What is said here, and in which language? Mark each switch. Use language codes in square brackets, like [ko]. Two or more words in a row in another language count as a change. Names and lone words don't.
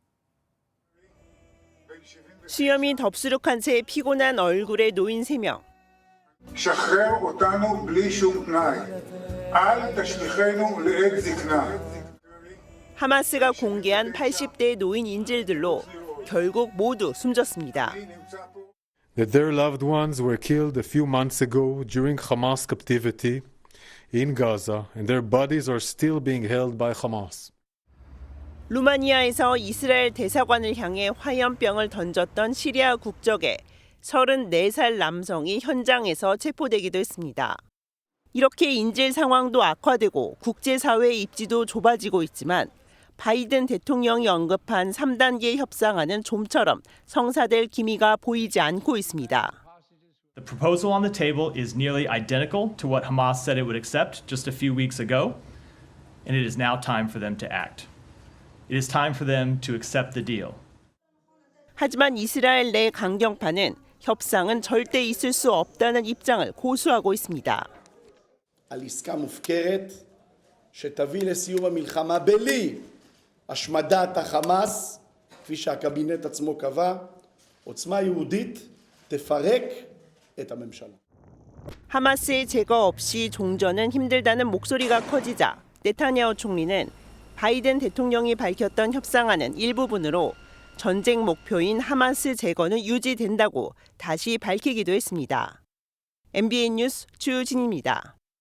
[ko] 수염이 덥수룩한 채 피곤한 얼굴의 노인 3명. 하마스가 공개한 80대 노인 인질들로 결국 모두 숨졌습니다. [en] That their loved ones were killed a few months ago during Hamas captivity in Gaza, and their bodies are still being held by Hamas. [ko] 루마니아에서 이스라엘 대사관을 향해 화염병을 던졌던 시리아 국적의 34살 남성이 현장에서 체포되기도 했습니다. 이렇게 인질 상황도 악화되고 국제사회의 입지도 좁아지고 있지만 바이든 대통령이 언급한 3단계 협상안은 좀처럼 성사될 기미가 보이지 않고 있습니다. [en] The proposal on the table is nearly identical to what Hamas said it would accept just a few weeks ago, and it is now time for them to act. It is time for them to accept the deal. [ko] 하지만 이스라엘 내 강경파는 협상은 절대 있을 수 없다는 입장을 고수하고 있습니다. [he] על עסקה מופקרת שתביא לסיום המלחמה בלי השמדת החמאס, כפי שהקבינט עצמו קבע, עוצמה יהודית תפרק את הממשלה. [ko] 하마스의 제거 없이 종전은 힘들다는 목소리가 커지자 네타냐후 총리는 바이든 대통령이 밝혔던 협상안은 일부분으로 전쟁 목표인 하마스 제거는 유지된다고 다시 밝히기도 했습니다. MBN 뉴스 주진입니다.